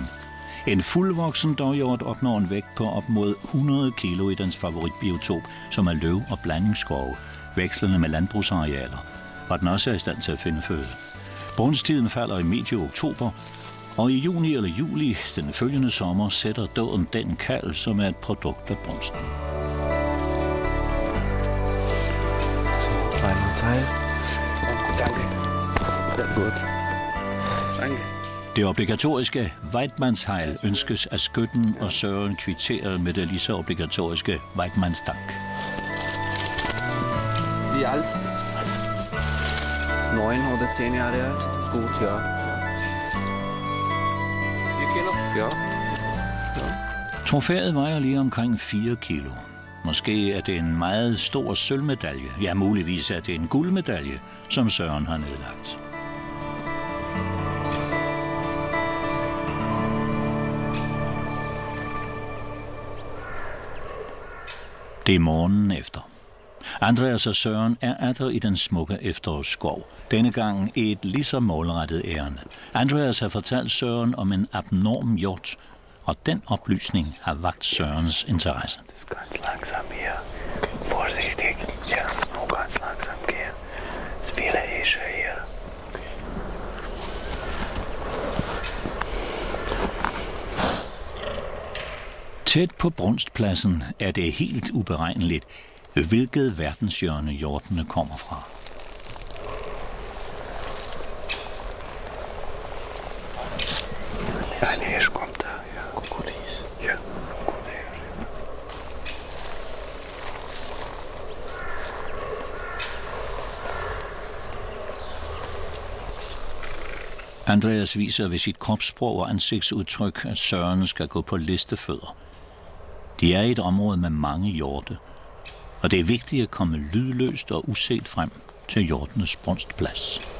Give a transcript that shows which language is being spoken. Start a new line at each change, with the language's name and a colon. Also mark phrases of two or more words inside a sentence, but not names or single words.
Danish: En fuldvoksen dårhjort opnår en vægt på op mod 100 kilo i dens favoritbiotop, som er løv- og blandingsskove, vekslende med landbrugsarealer, og den også er i stand til at finde føde. Brunstiden falder i medio oktober, og i juni eller juli den følgende sommer sætter dåen den kalv, som er et produkt af brunsten.
German: Final Teil. Danke. Sehr gut. Danke.
Danish: Det obligatoriske Weidmannshejl ønskes af skytten, og Søren kvitterer med det lige så obligatoriske Weidmannsdank.
German: Wie alt? 9 oder 10 Jahre alt. Gut, ja. 4 Kilo? Ja.
Danish: Trofæet vejer lige omkring 4 kilo. Måske er det en meget stor sølvmedalje. Ja, muligvis er det en guldmedalje, som Søren har nedlagt. Det er morgenen efter. Andreas og Søren er atter i den smukke efterårsskov. Denne gang et lige så målrettet ærende. Andreas har fortalt Søren om en abnorm hjort, og den oplysning har vakt Sørens interesse.
German: Das ist ganz langsam hier. Okay. Vorsichtig. Ja, es nur ganz langsam gehen. Es ist viele Hirsche hier.
Danish: Tæt på brunstpladsen er det helt uberegneligt, hvilket verdenshjørne hjortene kommer fra.
German: Ein Hirsch kommt da, ja. Krokodil. Ja, Krokodil.
Danish: Andreas viser ved sit kropssprog og ansigtsudtryk, at Søren skal gå på listefødder. De er i et område med mange hjorte, og det er vigtigt at komme lydløst og uset frem til hjortenes brunstplads.